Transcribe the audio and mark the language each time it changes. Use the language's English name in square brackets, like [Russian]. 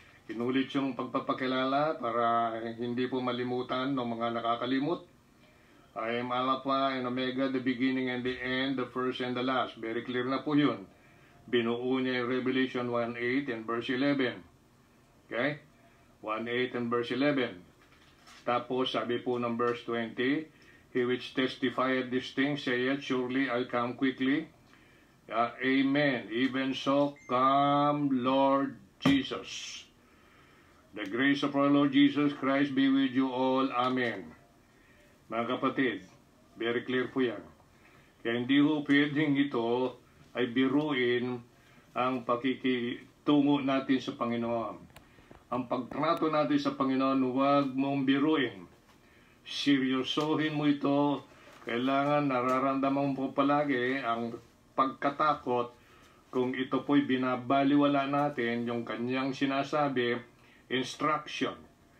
[Filipino] Inulit yung pagpapakilala para hindi po malimutan ng mga nakakalimot. [English] I am Alpha and Omega, the beginning and the end, the first and the last. Very clear [Filipino] na po yun. Binuo niya yung Revelation 1:8 and verse 11. Okay? [English] 1:8 and verse 11. [Filipino] Tapos sabi po ng verse 20, [English] He which testifieth these things saith, surely I come quickly. Amen. Even so, come Lord Jesus. The grace of our Lord Jesus Christ be with you all. [Filipino] Amen. Mga kapatid, very clear po yan. Kaya hindi po pwedeng ito ay biruin ang pakikitungo natin sa Panginoon. Ang pagtrato natin sa Panginoon, huwag mong biruin. Seryosohin mo ito. Kailangan nararamdaman mo po palagi ang pagkatakot kung ito po'y binabaliwala natin yung kanyang sinasabi, instruction.